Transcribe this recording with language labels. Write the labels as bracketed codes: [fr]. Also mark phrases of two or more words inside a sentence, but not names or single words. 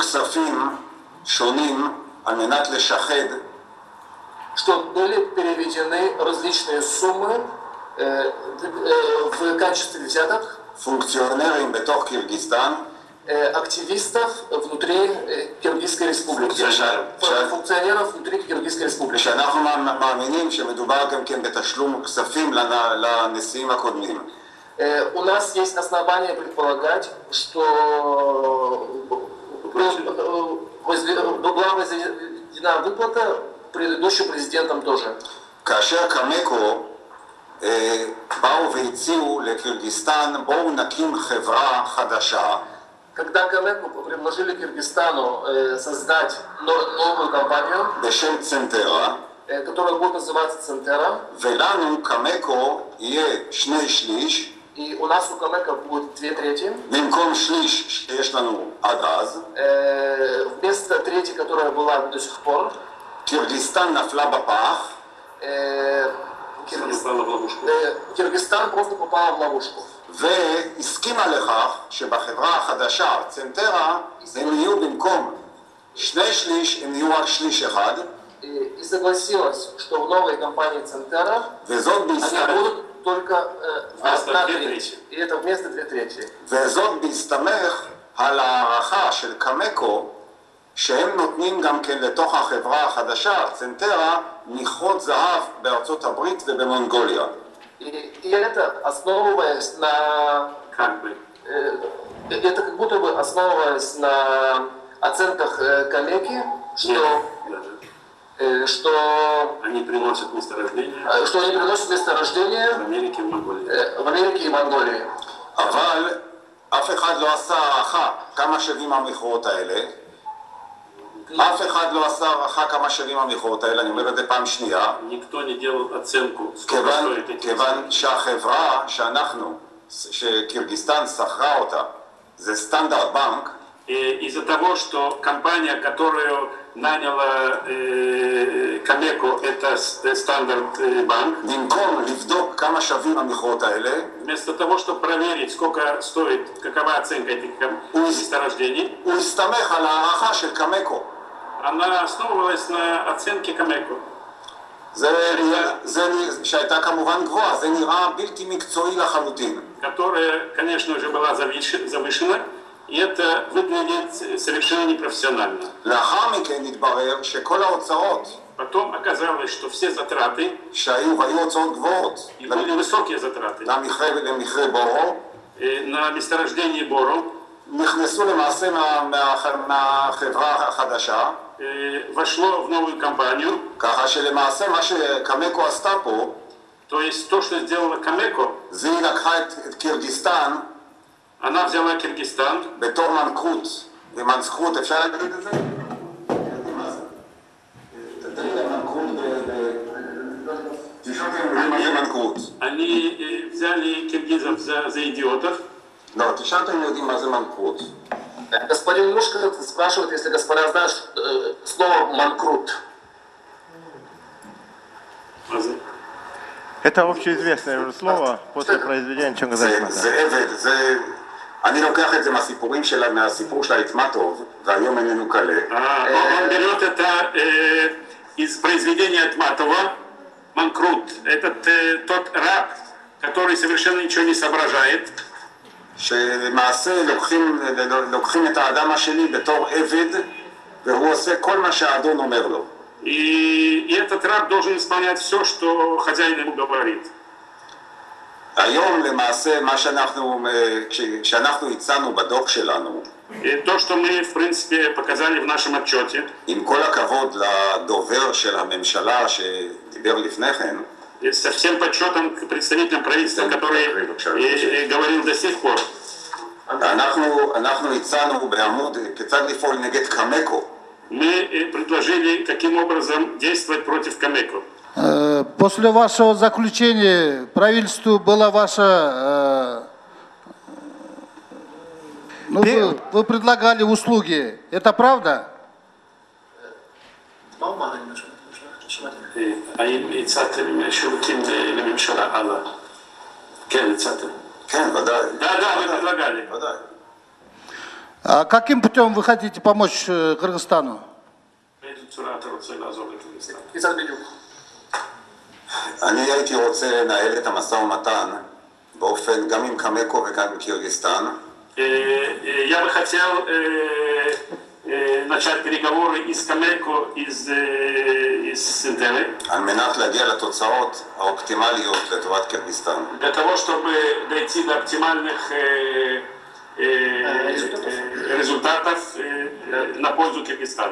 [ru] были переведены различные суммы в качестве взяток активистов внутри Киргизской республики, функционеров внутри Киргизской республики. [he] שאנחנו מאמינים שמדובר גם כן בתשלום כספים לנשיאים הקודמים. [ru] У нас есть основания предполагать, что была возведена выплата предыдущим президентом тоже. [he] כאשר קמקו באו והציעו לקירגיסטן, בואו נקים חברה חדשה. [ru] Когда Камеку предложили Киргизстану создать новую компанию, [he] בשם צנטרה, [ru] которая будет называться Центера, [he] ולנו קמקו יהיה 2/3, [ru] и у нас у Камека будет 2/3, [he] במקום שליש שיש לנו עד אז, [ru] вместо трети, которая была до сих пор, [he] קירגיסטן נפלה בפח, [ru] Киргизстан просто попал в ловушку. [he] והסכימה לכך שבחברה החדשה, צנטרה, הם יהיו במקום 2/3, הם יהיו רק 1/3. [ru] И согласилась, что в новой компании Центера они будут только 1/3. И это вместо 2/3. [he] וזאת בהסתמך על הערכה של קמקו, שהם נותנים גם כן לתוך החברה החדשה, צנטרה, מכרות זהב בארצות הברית ובמונגוליה. [ru] И это основываясь на... это как будто бы основываясь на оценках Камеки, что они приносят месторождение. Что они приносят месторождение в Америке и Монголии. В Америке и Монголии. [he] אבל אף אחד לא עשה הערכה כמה שווים המכרות האלה. אף אחד לא עשה הערכה כמה שווים המכרות האלה, אני אומר את זה פעם שנייה. כיוון שהחברה שאנחנו, שקירגיסטן שכרה אותה, זה סטנדרט בנק. [ru] Из-за того, что компания, которую наняла Камеко, это стандарт банк. [he] במקום לבדוק כמה שווים המכרות האלה, [ru] вместо того, чтобы проверить, сколько стоит, какова оценка этих месторождений, [he] הוא הסתמך על הערכה של קמקו. [ru] она основывалась на оценке Камеко. [he] שהייתה כמובן גבוהה, זה נראה בלתי מקצועי לחלוטין. [ru] Которая, конечно же, была завышена, и это выглядит совершенно непрофессионально. [he] לאחר מכן התברר שכל ההוצאות, [ru] Потом оказалось, что все затраты, [he] והיו הוצאות גבוהות, [ru] и были высокие затраты, [he] למכרה בורו, [ru] на месторождение Боро, [he] נכנסו למעשה מהחברה החדשה, [ru] вошло в новую компанию. [he] ככה שלמעשה מה שקמקו עשתה פה, [ru] то есть то, что сделала Камеко, [he] זה היא לקחה את קירגיסטן, [ru] она взяла Киргизстан, [he] בתור מנקרות, ומנצחות, אפשר להגיד את זה? [ru] они взяли киргизов за идиотов. [he] לא, תשאל אתם יודעים מה זה מנקרות. [ru] Господин Мушка спрашивает, если господа знают слово «манкрут». Это общеизвестное уже слово после произведения Чингиза [he] זה אני לוקח את זה מהסיפורים מהסיפור של האיטמטוב, והיום איננו קלה. [ru] Он берет это из произведения Айтматова, Манкрут. Это тот раб, который совершенно ничего не соображает. [he] שלמעשה לוקחים את האדם השני בתור עבד, והוא עושה כל מה שהאדון אומר לו. [ru] И этот раб должен исполнять все, что хозяин ему говорит. [he] היום למעשה מה כשאנחנו הצענו בדוח שלנו, [ru] то, что мы в принципе показали в нашем отчете, [he] עם כל הכבוד לדובר של הממשלה שדיבר לפני כן, [ru] со всем почетом к представителям правительства, который говорил до сих пор. [he] אנחנו הצענו בעמוד כיצד לפעול נגד קמקו. [ru] Мы предложили, каким образом действовать против Камеко. После вашего заключения правительству была ваша... вы предлагали услуги. Это правда? [he] האם הצעתם שירותים לממשלה הלאה? כן, הצעתם. כן, ודאי. [ru] Да, вы предлагали. [he] ודאי. [ru] А каким путем вы хотите помочь Кыргызстану? [he] באיזו צורה אתה רוצה לעזור לקרגיסטן? כיצד בדיוק? אני הייתי רוצה לנהל את המשא ומתן באופן גם עם קמקו וגם עם קירגיסטן. [ru] Я бы хотел начать переговоры из Камеко, из Центеры. [he] על מנת להגיע לתוצאות האופטימליות לטובת קירגיסטן. [ru] Для того, чтобы дойти до оптимальных результатов на пользу Киргизстана.